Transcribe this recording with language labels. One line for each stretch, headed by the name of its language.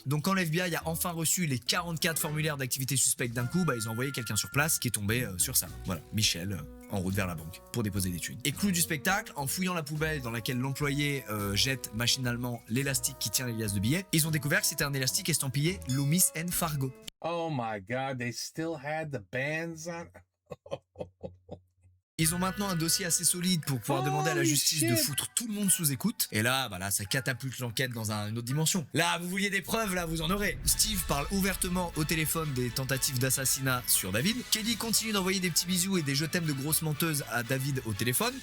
French: Donc quand l'FBI a enfin reçu les 44 formulaires d'activité suspecte d'un coup, bah ils ont envoyé quelqu'un sur place qui est tombé sur ça. Voilà, Michelle en route vers la banque pour déposer des thunes. Et clou du spectacle, en fouillant la poubelle dans laquelle l'employé jette machinalement l'élastique qui tient les liasses de billets, ils ont découvert que c'était un élastique estampillé Loomis and Fargo.
English: Oh my God, they still had the bands on.
French: Ils ont maintenant un dossier assez solide pour pouvoir demander à la
English: Holy
French: justice de
English: shit.
French: foutre tout le monde sous écoute. Et là, bah là, ça catapulte l'enquête dans une autre dimension. Là, vous vouliez des preuves, là, vous en aurez. Steve parle ouvertement au téléphone des tentatives d'assassinat sur David. Kelly continue d'envoyer des petits bisous et des je t'aime de grosses menteuses à David au téléphone.